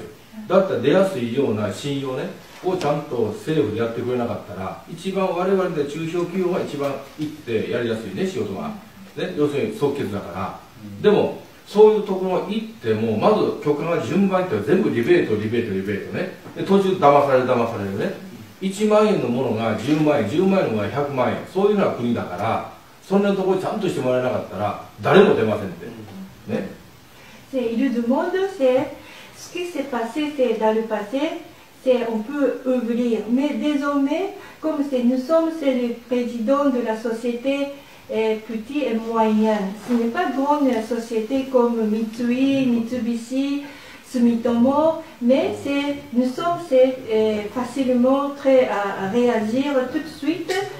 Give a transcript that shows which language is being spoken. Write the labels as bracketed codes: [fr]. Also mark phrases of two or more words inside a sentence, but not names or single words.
[ja] だったら出やすいような信用ねをちゃんと政府でやってくれなかったら一番我々で中小企業が一番行ってやりやすいね、仕事が、ね、要するに即決だから、でもそういうところ行ってもまず許可が順番って全部リベートね、で途中騙されるね、 1万円のものが10万円、10万円のものが100万円、そういうふうな国だから、そんなところにちゃんとしてもらえなかったら、誰も出ませんって。ね。 [fr] Il demande, c'est ce qui s'est passé, c'est dans le passé, on peut ouvrir. Mais désormais, comme nous sommes le président de la société petit et moyenne, ce n'est pas grande société comme Mitsui, Mitsubishi, Sumitomo, mais nous sommes facilement très à réagir tout de suite.